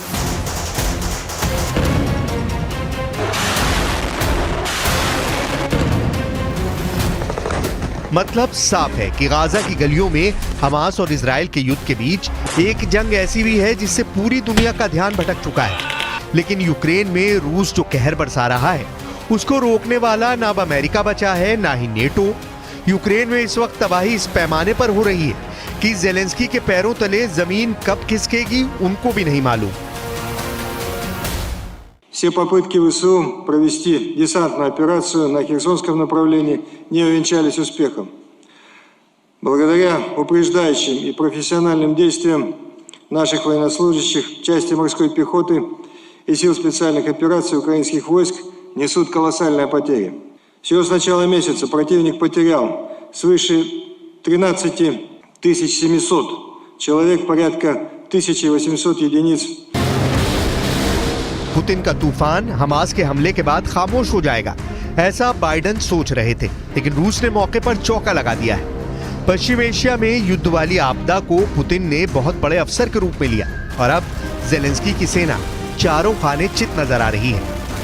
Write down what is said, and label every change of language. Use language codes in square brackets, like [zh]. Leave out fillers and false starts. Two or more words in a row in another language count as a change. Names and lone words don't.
[hi] मतलब साफ है कि गाजा की गलियों में हमास और इजराइल के युद्ध के बीच एक जंग ऐसी भी है जिससे पूरी दुनिया का ध्यान भटक चुका है। लेकिन यूक्रेन में रूस जो कहर बरसा रहा है, उसको रोकने वाला ना अमेरिका बचा है ना ही नेटो। यूक्रेन में इस वक्त तबाही इस पैमाने पर हो रही है कि जेलेंस्की के पैरों तले जमीन कब खिसकेगी उनको भी नहीं मालूम। [ru] Все попытки ВСУ провести десантную операцию на Херсонском направлении не увенчались успехом. Благодаря упреждающим и профессиональным действиям наших военнослужащих, части морской пехоты и сил специальных операций украинских войск несут колоссальные потери. Всего с начала месяца противник потерял свыше 13 700 человек, порядка 1800 единиц. [hi] पुतिन का तूफान हमास के हमले के बाद खामोश हो जाएगा, ऐसा बाइडेन सोच रहे थे, लेकिन रूस ने मौके पर चौका लगा दिया है। पश्चिम एशिया में युद्ध वाली आपदा को पुतिन ने बहुत बड़े अवसर के रूप में लिया, और अब जेलेंस्की की सेना चारों खाने चित नजर आ रही है।